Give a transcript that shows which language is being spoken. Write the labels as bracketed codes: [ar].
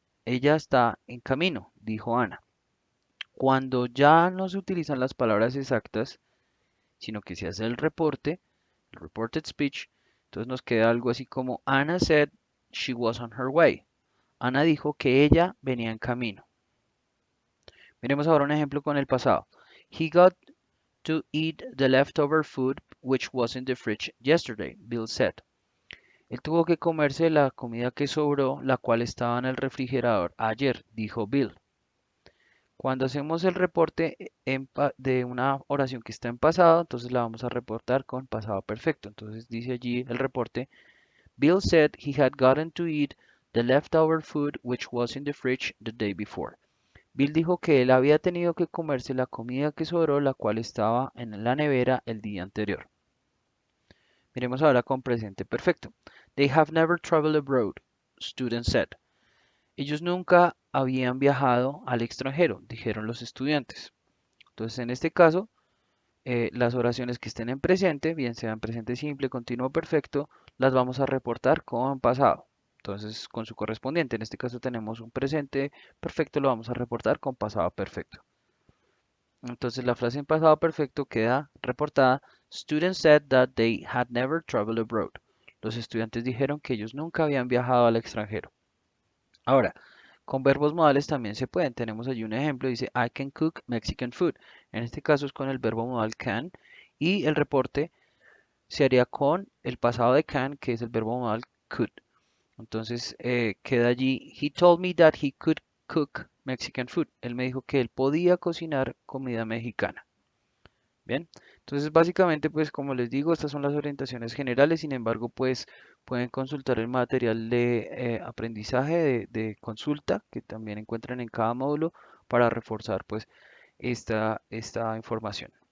[es] Ella está en camino, dijo Ana. Cuando ya no se utilizan las palabras exactas, sino que se hace el reporte, el reported speech, entonces nos queda algo así como [en] Anna said she was on her way. [es] Ana dijo que ella venía en camino. Miremos ahora un ejemplo con el pasado. [en] He got to eat the leftover food which was in the fridge yesterday, Bill said. [es] Él tuvo que comerse la comida que sobró, la cual estaba en el refrigerador ayer, dijo Bill. Cuando hacemos el reporte de una oración que está en pasado, entonces la vamos a reportar con pasado perfecto. Entonces dice allí el reporte, [en] Bill said he had gotten to eat the leftover food which was in the fridge the day before. [es] Bill dijo que él había tenido que comerse la comida que sobró, la cual estaba en la nevera el día anterior. Miremos ahora con presente perfecto. [en] They have never traveled abroad, student said. [es] Ellos nunca habían viajado al extranjero, dijeron los estudiantes. Entonces, en este caso, las oraciones que estén en presente, bien sean presente simple, continuo, perfecto, las vamos a reportar con pasado. Entonces, con su correspondiente, en este caso tenemos un presente perfecto, lo vamos a reportar con pasado perfecto. Entonces, la frase en pasado perfecto queda reportada. [en] Students said that they had never traveled abroad. [es] Los estudiantes dijeron que ellos nunca habían viajado al extranjero. Ahora, con verbos modales también se pueden. Tenemos allí un ejemplo, dice [en] I can cook Mexican food. [es] En este caso es con el verbo modal can y el reporte se haría con el pasado de can, que es el verbo modal could. Entonces queda allí, [en] he told me that he could cook Mexican food. [es] Él me dijo que él podía cocinar comida mexicana. Bien, entonces básicamente pues como les digo, estas son las orientaciones generales, sin embargo pues pueden consultar el material de aprendizaje de consulta que también encuentran en cada módulo para reforzar pues esta información.